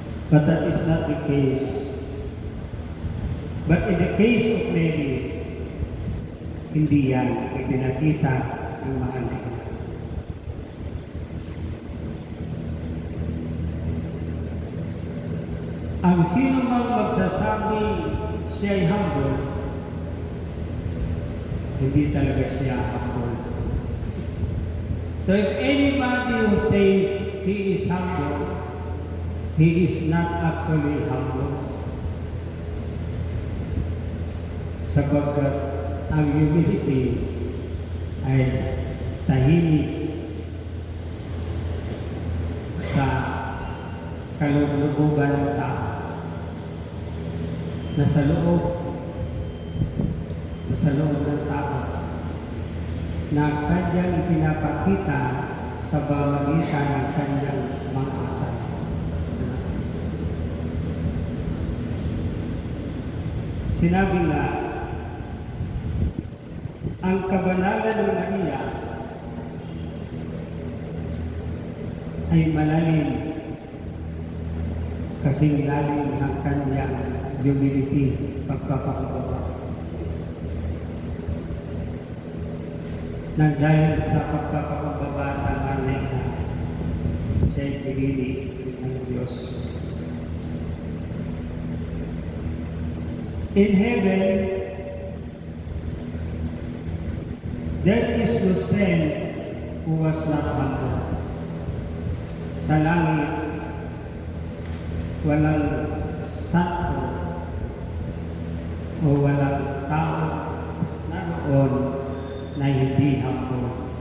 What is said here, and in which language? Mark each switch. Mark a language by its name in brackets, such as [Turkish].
[English] But that is not the case. But in the case of Mary, [Filipino] hindi yan ipinakita ng mahal na ina. Ang sino mang magsasabi siya'y humble, hindi talaga siya humble. [English] So if anybody who says he is humble, he is not actually humble. [Filipino] Sapagkat ang humility ay tahimik sa kalooban ng tao. Nasa loob ng tao na kanyang ipinapakita sa pamamagitan ng kanyang mga asal. Sinabi nga, ang kabanalan ni Maria ay malalim kasing lalim ng kanyang humility, pagpapakumbaba. Nang dahil sa pagpapakumbaba ng nanay na siya'y pinili ng Diyos. [English] In heaven, there is no saint who was not humble. [Filipino] Sa langit, walang santo o walang tao naroon na hindi humble.